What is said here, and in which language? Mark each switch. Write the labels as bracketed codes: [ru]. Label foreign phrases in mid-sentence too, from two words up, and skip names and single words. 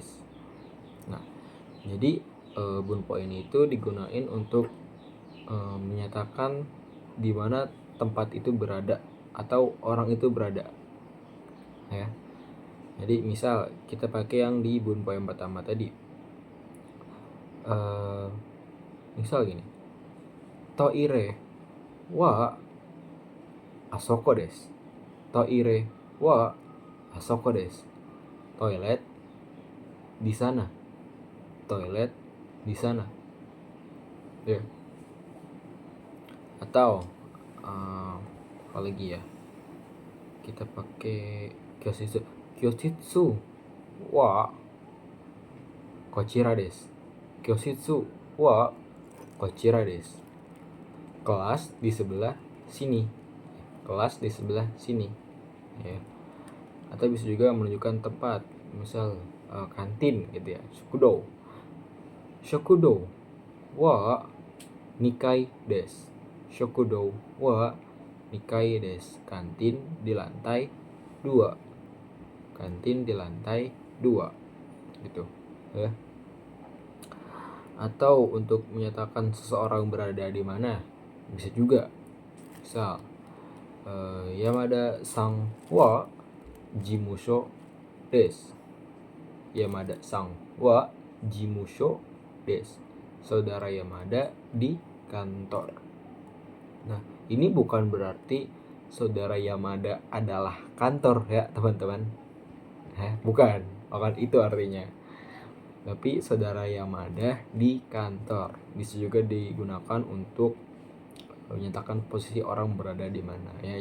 [id] Nah, jadi bunpo ini itu digunain untuk menyatakan di mana tempat itu berada atau orang itu berada, ya. Jadi misal kita pakai yang di bunpo yang pertama tadi, misal gini, [ja] トイレはあそこです、トイレはあそこです, [id] toilet di sana, toilet di sana, ya. Atau apa lagi ya, kita pakai [ja] 教室はこちらです, 教室はこちらです, [id] kelas di sebelah sini, kelas di sebelah sini, ya. Atau bisa juga menunjukkan tempat, misal kantin, gitu ya, [ja] 食堂は二階です、食堂は二階です, [id] kantin di lantai 2, kantin di lantai 2, gitu, ya. Atau untuk menyatakan seseorang berada di mana, bisa juga, misal [ja] 山田さんは事務所です, 山田さんは事務所です, [id] saudara Yamada di kantor. Nah, ini bukan berarti saudara Yamada adalah kantor, ya teman-teman, bukan itu artinya. Tapi saudara Yamada di kantor bisa juga digunakan untuk menyatakan posisi orang berada di mana, ya.